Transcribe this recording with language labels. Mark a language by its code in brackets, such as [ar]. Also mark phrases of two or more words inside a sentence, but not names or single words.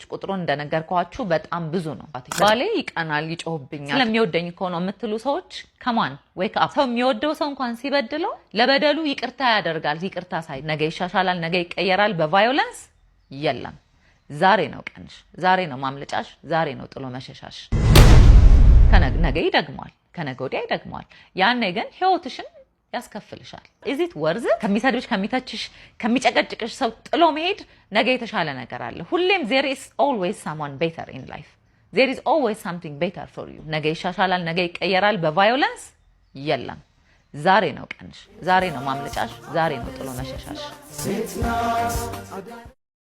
[am] ቁጥሩን እንደነገርኳችሁ በጣም ብዙ ነው ባሌ ይቀናል ይጮህብኛል ስለሚወደኝ እኮ ነው የምትሉ ሰዎች [en] come on wake up [am] ሰው የሚወደው ሰው እንኳን ሲበድለው ለበደሉ ይቅርታ ያደርጋል ይቅርታ ሳይ ነገ ይሻሻላል ነገ ይቀየራል በቫዮለንስ የለም ዛሬ ነው ቀንሽ ዛሬ ነው ማምለጫሽ ዛሬ ነው ጥሎ መሸሻሽ ነገ ይደግማል ከነገ ወዲያ ይደግማል ያኔ ግን ህይወትሽን ያስከፍልሻል [en] is it worth it [am] ከሚሰድብሽ ከሚተችሽ ከሚጨቀጭቅሽ ሰው ጥሎ መሄድ ነገ የተሻለ ነገር አለ ሁሌም [en] there is always someone better in life there is always something better for you [am] ነገ ይሻሻላል ነገ ይቀየራል በቫዮለንስ የለም ዛሬ ነው ቀንሽ ዛሬ ነው ማምለጫሽ ዛሬ ነው ጥሎ መሸሻሽ